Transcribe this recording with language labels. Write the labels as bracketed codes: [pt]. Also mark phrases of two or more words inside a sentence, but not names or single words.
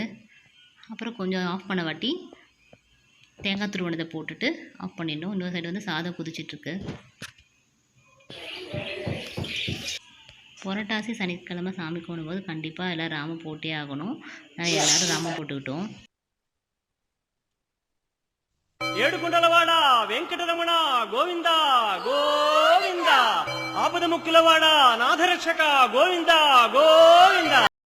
[ta] அப்புறம் கொஞ்சம் ஆஃப் பண்ண வாட்டி தேங்காய் துருவனதை போட்டுட்டு ஆஃப் பண்ணிடணும். இன்னொரு சைடு வந்து சாதம் கொதிச்சிட்ருக்கு. புரட்டாசி சனிக்கிழமை சாமி கும்பிடும்போது கண்டிப்பாக எல்லோரும் ராமம் போட்டே ஆகணும். எல்லோரும் ராமம் போட்டுக்கிட்டோம். [te] ఏడుకుంటలవాడ వెంకటరమణ గోవింద గోవింద ఆపద ముక్కులవాడ నాథరక్షక గోవింద గోవింద.